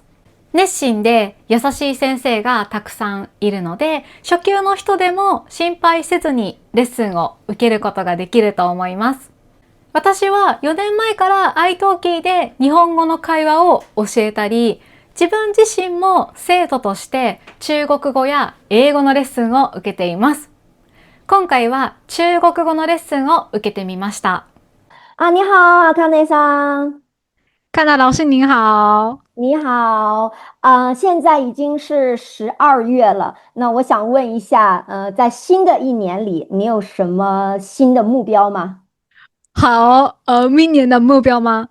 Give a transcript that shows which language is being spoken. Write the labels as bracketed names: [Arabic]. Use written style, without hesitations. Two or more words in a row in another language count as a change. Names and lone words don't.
[Japanese] 熱心で優しい先生がたくさんいるので、初級の人でも心配せずにレッスンを受けることができると思います。私は4年前から iTalki で日本語の会話を教えたり、自分自身も生徒として中国語や英語のレッスンを受けています。今回は中国語のレッスンを受けてみました。 [Chinese] 你好，阿卡内桑。カナ老師您好。你好，现在已经是12月了。那我想问一下，在新的一年里，你有什么新的目标吗？好，明年的目标吗